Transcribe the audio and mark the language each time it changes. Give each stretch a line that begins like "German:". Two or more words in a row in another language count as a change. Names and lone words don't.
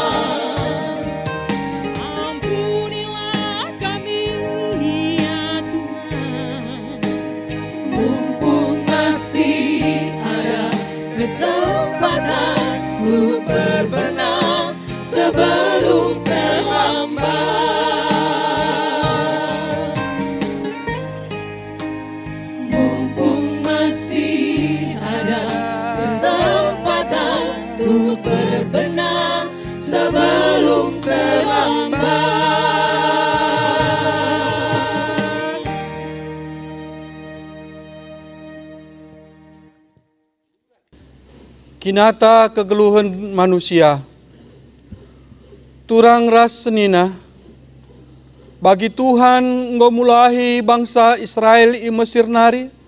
Indonesian: Ampunilah kami ya Tuhan, mumpung masih ada kesempatan untuk berbenah sebelum terlambat. Mumpung masih ada kesempatan untuk berbenah sebelum terlambat.
Batak Karo: Kinata kegeluhan manusia. Turang ras senina. Bagi Tuhan ngomulahi bangsa Israel i Mesir nari.